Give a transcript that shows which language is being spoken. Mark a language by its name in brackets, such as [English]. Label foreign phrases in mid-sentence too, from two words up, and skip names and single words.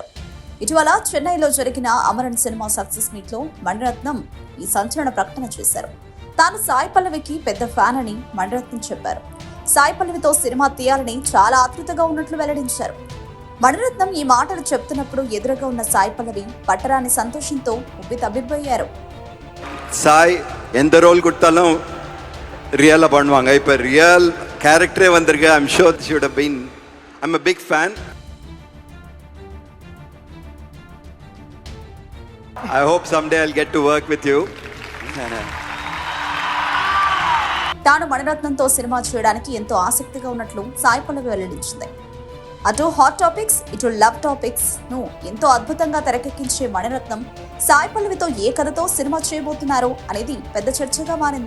[Telugu] ఇటీవల చెన్నైలో జరిగిన అమరన్ సినిమా సక్సెస్ మీట్ లో మణిరత్నం ఈ సంచలన ప్రకటన చేశారు. తాను సాయి పల్లవికి పెద్ద ఫ్యాన్ అని మణిరత్నం చెప్పారు. సాయి పల్లవితో సినిమా తీయాలని చాలా ఆతృతగా ఉన్నట్లు వెల్లడించారు. మణిరత్నం ఈ మాటలు చెప్తున్నప్పుడు ఎదురుగా ఉన్న సాయి పల్లవి పట్టరాని సంతోషంతో ఉబ్బితబ్బిబ్బయ్యారు. [Tamil] சாய் எந்த ரோல் கொடுத்தாலும் ரியலாக பண்ணுவாங்க. இப்போ ரியல் கேரக்டரே வந்திருக்கு. [English] I'm sure this would have been I'm a big fan. I hope someday I'll get to work with you. [Telugu] తాను మణిరత్నంతో సినిమా చేయడానికి ఎంతో ఆసక్తిగా ఉన్నట్లు సాయి పల్లవి వెల్లడించింది. అటు [English] hot topics, [Telugu] ఇటు [English] love topics [Telugu] ను ఎంతో అద్భుతంగా తెరకెక్కించే మణిరత్నం సాయి పల్లవితో ఏ కథతో సినిమా చేయబోతున్నారో అనేది పెద్ద చర్చగా మారింది.